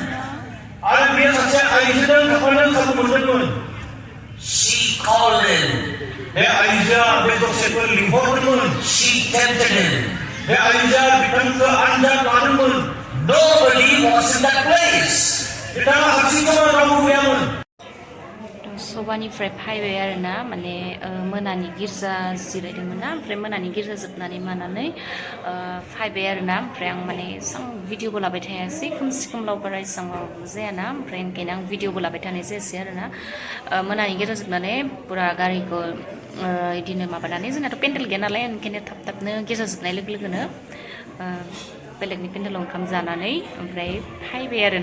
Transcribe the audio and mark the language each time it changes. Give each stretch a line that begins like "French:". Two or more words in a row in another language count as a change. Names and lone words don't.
English: She called him. She tempted him. Nobody was in that place.
Bodo: सबानिफ्राय फैबाय आरोना माने मोनानि गिर्जा जिरायदोंमोन ना ओमफ्राय मोनानि गिर्जा जोबनानै मानानै फैबाय आरोना ओमफ्राय आं माने एसां भिडिअबो लाबाय थायासै खोमसि खोमलाव बारा एसां माबाबो जायाना ओमफ्राय ओंखायनो आं भिडिअबो लाबाय थानाय जायासै आरोना मोनानि गिर्जा जोबनानै पुरा गारिखौ इदिनो माबानानै जोंनाथ' पेन्डेल गैया नालाय ओंखायनो थाब थाबनो गिर्जा जोबनाय लोगो लोगोनो बेलेगनि पेन्डेलाव ओंखाम जानानै ओमफ्राय फैबाय आरोना